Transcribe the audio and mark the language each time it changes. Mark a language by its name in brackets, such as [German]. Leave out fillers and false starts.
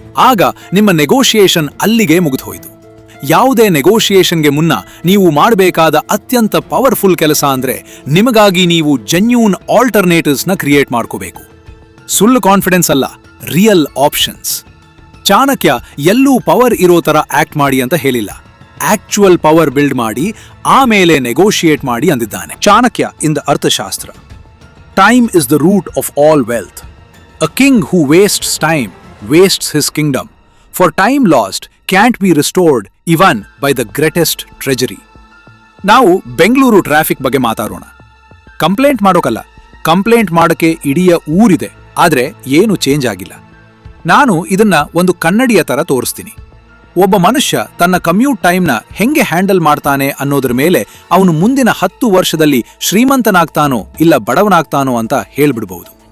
[Kannada] ಆಗ ನಿಮ್ಮ ನೆಗೋಷಿಯೇಷನ್ ಅಲ್ಲಿಗೆ ಮುಗಿದೋಯ್ತು. ಯಾವುದೇ ನೆಗೋಷಿಯೇಷನ್ಗೆ ಮುನ್ನ ನೀವು ಮಾಡಬೇಕಾದ ಅತ್ಯಂತ ಪವರ್ಫುಲ್ ಕೆಲಸ ಅಂದ್ರೆ ನಿಮಗಾಗಿ ನೀವು ಜೆನ್ಯೂನ್ ಆಲ್ಟರ್ನೇಟಿವ್ಸ್ನ ಕ್ರಿಯೇಟ್ ಮಾಡ್ಕೋಬೇಕು. ಸುಳ್ಳು ಕಾನ್ಫಿಡೆನ್ಸ್ ಅಲ್ಲ, ರಿಯಲ್ ಆಪ್ಷನ್ಸ್. ಚಾಣಕ್ಯ ಎಲ್ಲೂ ಪವರ್ ಇರೋ ತರ ಆಕ್ಟ್ ಮಾಡಿ ಅಂತ ಹೇಳಿಲ್ಲ, ಆಕ್ಚುಯಲ್ ಪವರ್ ಬಿಲ್ಡ್ ಮಾಡಿ ಆಮೇಲೆ ನೆಗೋಷಿಯೇಟ್ ಮಾಡಿ ಅಂದಿದ್ದಾನೆ. [English] Chanakya in the Arthashastra. Time is the root of all wealth. A king who wastes time wastes his kingdom, for time lost can't be restored even by the greatest treasury. [Kannada] ನಾವು Bengaluru traffic ಬಗ್ಗೆ ಮಾತಾಡೋಣ. Complaint ಮಾಡೋಕಲ್ಲ, complaint ಮಾಡೋಕೆ ಇಡೀ ಊರಿದೆ, ಆದ್ರೆ ಏನು change ಆಗಿಲ್ಲ. ನಾನು ಇದನ್ನ ಒಂದು ಕನ್ನಡಿಯ ತರ ತೋರಿಸ್ತೀನಿ. ಒಬ್ಬ ಮನುಷ್ಯ ತನ್ನ ಕಮ್ಯೂಟ್ ಟೈಮ್ನ ಹೆಂಗೆ ಹ್ಯಾಂಡಲ್ ಮಾಡ್ತಾನೆ ಅನ್ನೋದ್ರ ಮೇಲೆ ಅವನು ಮುಂದಿನ 10 ವರ್ಷದಲ್ಲಿ ಶ್ರೀಮಂತನಾಗ್ತಾನೋ ಇಲ್ಲ ಬಡವನಾಗ್ತಾನೋ ಅಂತ ಹೇಳ್ಬಿಡ್ಬಹುದು.